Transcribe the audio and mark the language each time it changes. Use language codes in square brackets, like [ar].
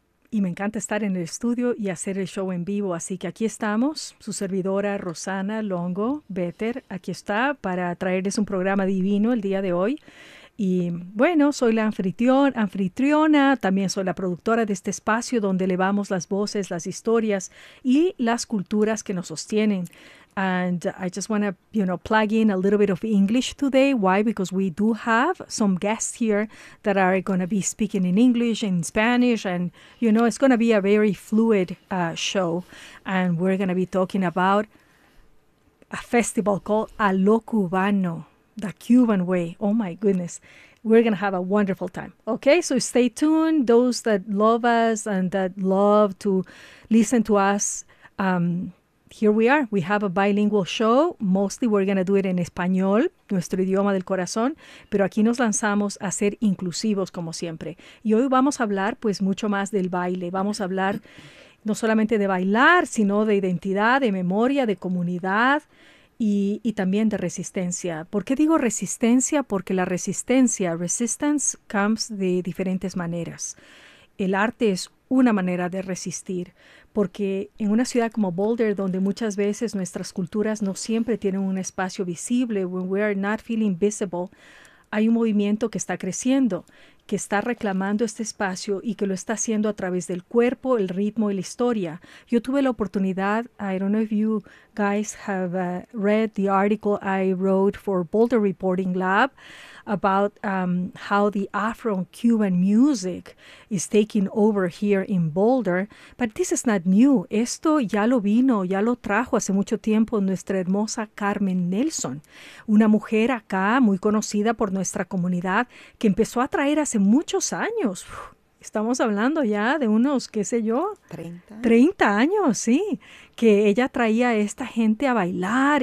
[es] Y me encanta estar en el estudio y hacer el show en vivo. Así que aquí estamos, su servidora Rosana Longo Better, aquí está para traerles un programa divino el día de hoy. Y bueno, soy la anfitriona, también soy la productora de este espacio donde elevamos las voces, las historias y las culturas que nos sostienen. [en] And I just want to, you know, plug in a little bit of English today. Why? Because we do have some guests here that are going to be speaking in English and Spanish. And, you know, it's going to be a very fluid show. And we're going to be talking about a festival called A Lo Cubano, the Cuban way. Oh, my goodness. We're going to have a wonderful time. Okay, so stay tuned. Those that love us and that love to listen to us, here we are. We have a bilingual show. Mostly we're going to do it in español, [es] nuestro idioma del corazón. Pero aquí nos lanzamos a ser inclusivos, como siempre. Y hoy vamos a hablar, pues, mucho más del baile. Vamos a hablar no solamente de bailar, sino de identidad, de memoria, de comunidad y también de resistencia. ¿Por qué digo resistencia? Porque la resistencia, [en] resistance, comes [es] de diferentes maneras. El arte es una manera de resistir, porque en una ciudad como Boulder, donde muchas veces nuestras culturas no siempre tienen un espacio visible, [en] when we are not feeling visible, [es] hay un movimiento que está creciendo, que está reclamando este espacio y que lo está haciendo a través del cuerpo, el ritmo y la historia. Yo tuve la oportunidad, [en] I don't know if you guys have read the article I wrote for Boulder Reporting Lab about how the Afro-Cuban music is taking over here in Boulder, but this is not new. [es] Esto ya lo vino, ya lo trajo hace mucho tiempo nuestra hermosa Carmen Nelson, una mujer acá muy conocida por nuestra comunidad que empezó a traer hace muchos años. Estamos hablando ya de unos, qué sé yo, 30 años, sí, que ella traía a esta gente a bailar.